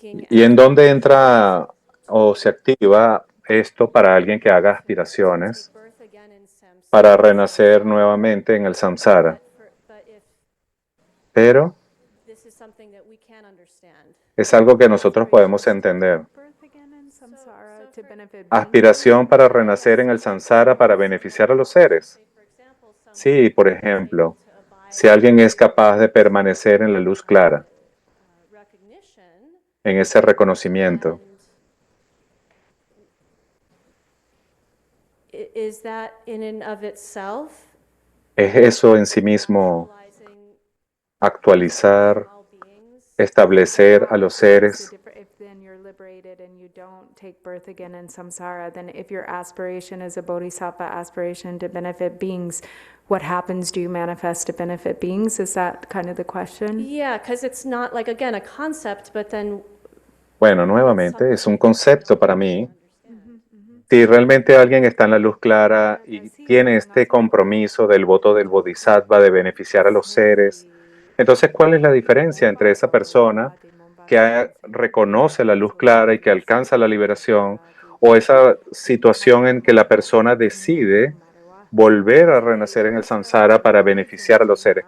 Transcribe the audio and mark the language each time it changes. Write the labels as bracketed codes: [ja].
[es] ¿Y en dónde entra o se activa esto para alguien que haga aspiraciones [en] birth again in samsara. [es] para renacer nuevamente en el samsara. [en] But if [es] Pero [en] this is something that we can't understand. [es] es algo que nosotros podemos entender. [en] Birth again in samsara to benefit [es] Aspiración para renacer en el samsara para beneficiar a los seres. [en] For example, some [es] Sí, por ejemplo, si alguien es capaz de permanecer en la luz clara, [en] recognition [es] en ese reconocimiento, [en] is that in and of itself [es] ¿es eso en sí mismo [en] realizing [es] actualizar, [en] all beings? [es] establecer a los seres? [en] If then you're liberated and you don't take birth again in samsara, then if your aspiration is a bodhisattva aspiration to benefit beings, what happens? Do you manifest to benefit beings? Is that kind of the question? Yeah, because it's not like, again, a concept, but then [es] Bueno, nuevamente, es un concepto para mí. Si realmente alguien está en la luz clara y tiene este compromiso del voto del bodhisattva de beneficiar a los seres, entonces, ¿cuál es la diferencia entre esa persona que reconoce la luz clara y que alcanza la liberación o esa situación en que la persona decide volver a renacer en el samsara para beneficiar a los seres?